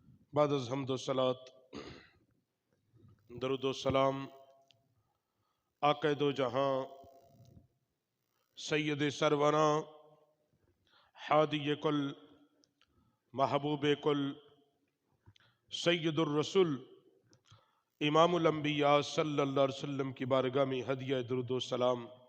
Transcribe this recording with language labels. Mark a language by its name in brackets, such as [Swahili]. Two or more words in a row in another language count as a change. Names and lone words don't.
[Persian] بعد از حمد و صلات [Urdu] درود و سلام آقا دو جہاں سید سروراں ہادی کل محبوب کل [Arabic] سید الرسول امام الانبیاء صلی اللہ علیہ وسلم [Urdu] کی بارگاہ میں ہدیہ درود و سلام۔